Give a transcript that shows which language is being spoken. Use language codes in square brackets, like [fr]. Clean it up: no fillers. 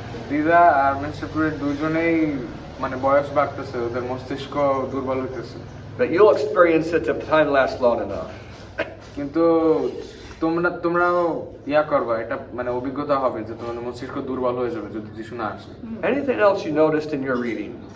[bn] দিদা আর মিস্টার দুজনেই মানে বয়স বাড়তেছে, ওদের মস্তিষ্ক দুর্বল হইতেছে। [en] But you'll experience it if time lasts long enough. [bn] কিন্তু তোমরাও ইয়া করবা, এটা মানে অভিজ্ঞতা হবে যে তোমাদের মস্তিষ্ক দুর্বল হয়ে যাবে যদি যিশু না আসে। [en] Anything else you noticed in your reading?